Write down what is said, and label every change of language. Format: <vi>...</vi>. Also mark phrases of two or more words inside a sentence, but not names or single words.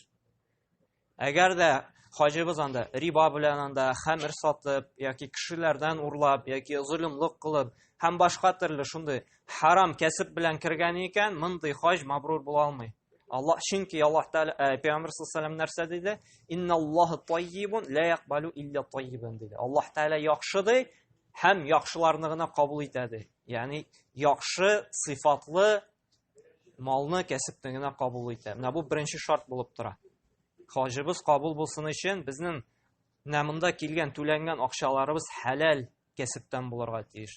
<tt>Әгәр дә хаҗыбыз анда риба белән анда хәмер сатып, яки кешеләрдән урлап, яки зулымлык кылып, һәм башка төрле шундый харам кәсеп белән кергән икән, мондый хаҗ мабрур була алмый. Чөнки Аллаһ Тәгалә Пәйгамбер</tt> <ar>صلى الله عليه وسلم</ar> <tt>нәрсә диде?</tt> <ar>إن الله طيب لا يقبل إلا طيبا диде.</ar> <tt>Аллаһ Тәгалә яхшы ди, һәм яхшыларны гына кабул итә ди. Ягъни яхшы, сыйфатлы малны, кәсепне генә кабул итә. Менә бу беренче шарт булып тора. Хаҗыбыз кабул булсын өчен безнең монда килгән түләнгән акчаларыбыз халал кәсептән булырга тиеш.</tt>